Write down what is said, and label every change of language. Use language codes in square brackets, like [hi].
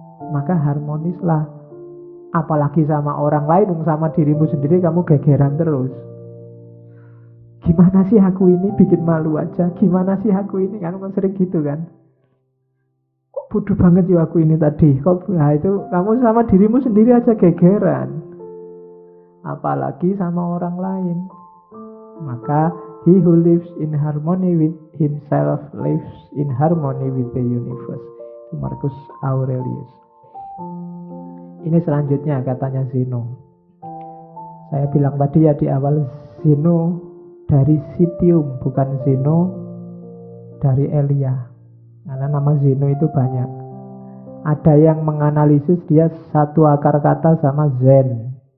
[id] Maka harmonislah. Apalagi sama orang lain, sama dirimu sendiri kamu gegeran terus. Gimana sih aku ini, bikin malu aja. Gimana sih aku ini, kan sering gitu kan. Kok bodoh banget ya aku ini tadi. Nah itu kamu sama dirimu sendiri aja gegeran. Apalagi sama orang lain. Maka [en] he who lives in harmony with himself lives in harmony with the universe. [id] Itu Marcus Aurelius. Ini selanjutnya katanya Zeno. Saya bilang tadi ya di awal, Zeno dari Citium, bukan Zeno dari Elia. Karena nama Zeno itu banyak. Ada yang menganalisis dia satu akar kata sama Zen.